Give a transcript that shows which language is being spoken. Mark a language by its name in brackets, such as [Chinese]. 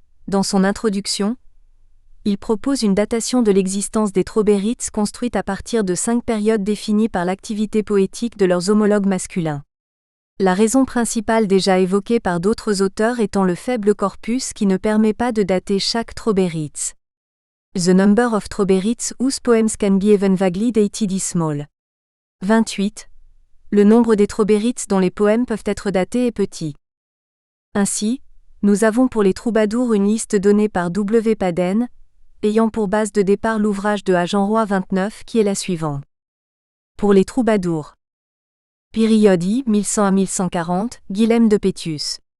[French] Dans son introduction, il propose une datation de l'existence des Trobéritz construite à partir de 5 périodes définies par l'activité poétique de leurs homologues masculins. La raison principale déjà évoquée par d'autres auteurs étant le faible corpus qui ne permet pas de dater chaque Trobéritz. [English] The number of Trobéritz whose poems can be even vaguely dated is small. 28. [French] Le nombre des Trobéritz dont les poèmes peuvent être datés est petit. Ainsi, nous avons pour les troubadours une liste donnée par W. Paden, ayant pour base de départ l'ouvrage de A. Jeanroy 29 qui est la suivante. Pour les troubadours. Période I, 1100 à 1140, Guilhem de Pétius.